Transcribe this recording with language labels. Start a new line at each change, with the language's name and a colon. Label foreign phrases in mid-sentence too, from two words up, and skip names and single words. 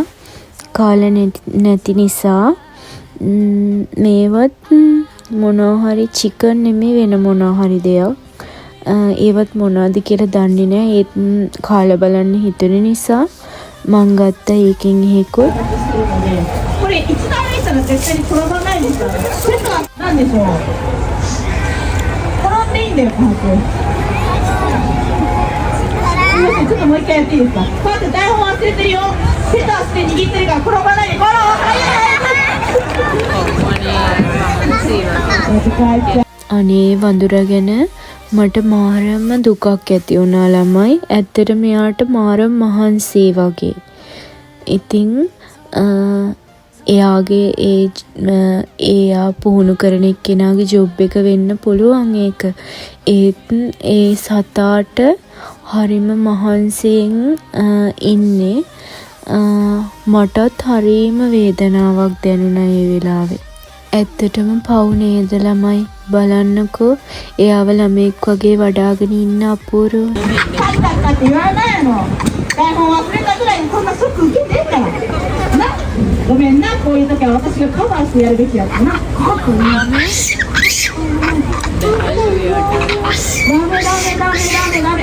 Sinhala: කාලා නැති නිසා මේවත් මොනවා හරි චිකන් නෙමෙයි වෙන මොනවා හරි දෙයක්. ඒවත් මොනවද කියලා දන්නේ නැහැ. ඒත් කාලා බලන්න හිතුන නිසා මං ගත්තා ඒකෙන් එකකුත්.
Japanese: これ一段目したら絶対に転ばないですよね。それかなんでしょう。転んでいいんだよ、パーク。すみません、ちょっともう一回やっていいですか。パーク台本忘れてるよ。手と足で握ってるから転ばないで。ゴロー早い。
Sinhala: අනේ වඳුරගෙන මට මාරම දුකක් ඇති වුණා ළමයි. ඇත්තටම එයාට මාරම මහන්සි වගේ. ඉතින් එයාගේ එයා පුහුණු කරන එක්කෙනාගේ ජොබ් එක වෙන්න පුළුවන් ඒක. ඒත් ඒ සතාට හරිම මහන්සියෙන් ඉන්නේ. මටත් හරිම වේදනාවක් දැනුණා ඒ වෙලාවේ. ඇත්තටම පව් නේද ළමයි. බලන්නකෝ එයාව ළමෙක් වගේ වඩාගෙන ඉන්න අපූර්ව.
Japanese: って言わないの。台本忘れたぐらいにそんなショック受けてんから。な、ごめんな、こういう時は私がカバーしてやるべきやつな。カッコいいな。ダメダメダメダメダメ。